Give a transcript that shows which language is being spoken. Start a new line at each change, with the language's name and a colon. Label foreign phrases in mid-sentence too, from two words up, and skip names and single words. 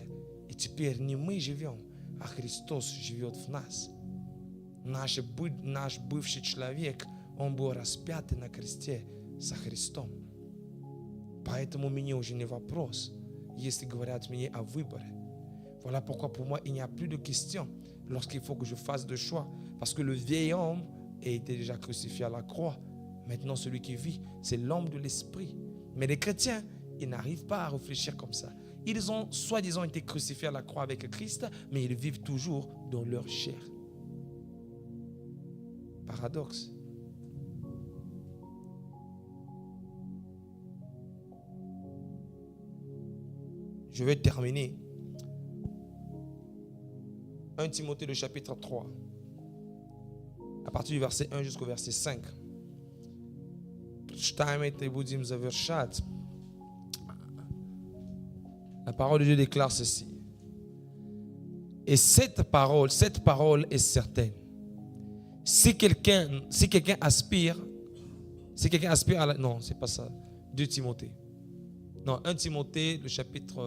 Russian: И теперь не мы живем, а Христос живет в нас. Наш бывший человек, он был распят на кресте со Христом. Поэтому мне уже не вопрос, если говорят мне о выборе.
French: Voilà pourquoi pour moi, il n'y a plus de question lorsqu'il faut que je fasse des choix. Parce que le vieil homme a été déjà crucifié à la croix. Maintenant, celui qui vit, c'est l'homme de l'esprit. Mais les chrétiens, ils n'arrivent pas à réfléchir comme ça. Ils ont soi-disant été crucifiés à la croix avec Christ, mais ils vivent toujours dans leur chair. Paradoxe. Je vais terminer. 1 Timothée, le chapitre 3. À partir du verset 1 jusqu'au verset 5.
Russian: Прочитаем это и будем завершать.
French: La parole de Dieu déclare ceci. Et cette parole est certaine. Si quelqu'un aspire à la... Non, c'est pas ça. 2 Timothée. Non, 1 Timothée, le chapitre...